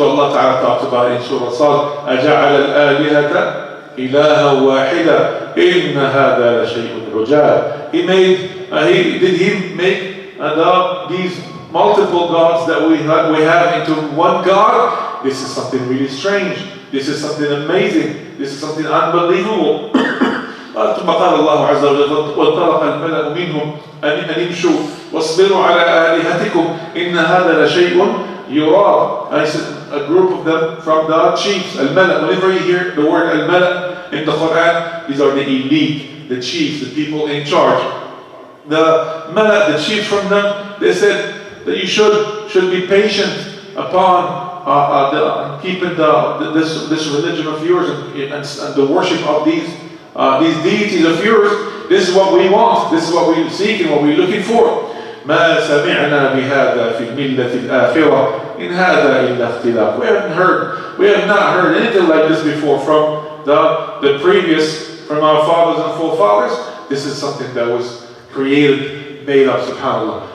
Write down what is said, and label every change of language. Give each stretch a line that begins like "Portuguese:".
English: So Allah Ta'ala talks about it in Surah Sad,
Arabic: أَجَعَلَ الْآلِهَةَ إِلَهًا وَاحِدًا إِنَّ هَذَا لَشَيْءٌ عُجَابٌ.
English: Did He make these multiple gods that we have into one God? This is something really strange. This is something amazing. This is something unbelievable.
Arabic: ثم قال الله عز وجل وانطلق الملأ منهم أن امشوا واصبروا على آلهتكم إن هذا لشيء يراد.
English: And I said, a group of them from the chiefs, al-Mala. Whenever you hear the word al-Mala in the Quran, these are the elite, the chiefs, the people in charge. The Mala, the chiefs from them, they said that you should be patient upon keeping this religion of yours and the worship of these deities of yours. This is what we want. This is what we seek and what we're looking for.
Arabic: ما سمعنا بهذا في الملة الآخرة إن هذا إلا اختلاف.
English: We have not heard anything like this before from the previous, from our fathers and forefathers. This is something that was created, made up, subhanAllah.